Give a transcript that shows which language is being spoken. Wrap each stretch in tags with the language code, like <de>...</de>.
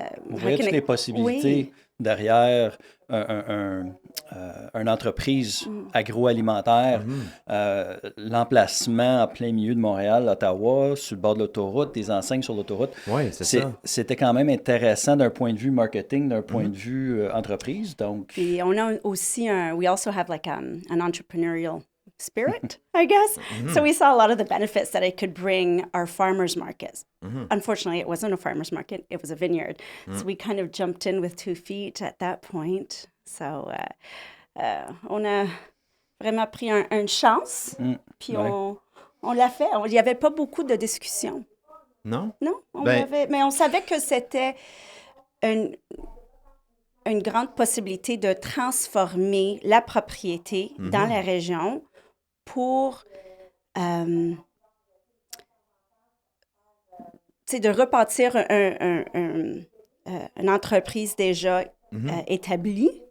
<fr>On voyait toutes les possibilités derrière une entreprise agroalimentaire, l'emplacement en plein milieu de Montréal, Ottawa, sur le bord de l'autoroute, des enseignes sur l'autoroute. Oui, c'est ça. C'était quand même intéressant d'un point de vue marketing, d'un point de vue entreprise. Donc, Puis on a aussi</fr> <en>we also have like an entrepreneurial spirit, I guess. So we saw a lot of the benefits that it could bring our farmers markets. Unfortunately, it wasn't a farmers market, it was a vineyard. So we kind of jumped in with 2 feet at that point.</en> <fr>So on a vraiment pris une chance, puis ouais. on l'a fait. Il n'y avait pas beaucoup de discussions. Non? Non, Ben- mais on savait que c'était une grande possibilité de transformer la propriété dans la région pour de repartir une entreprise déjà établie,</fr>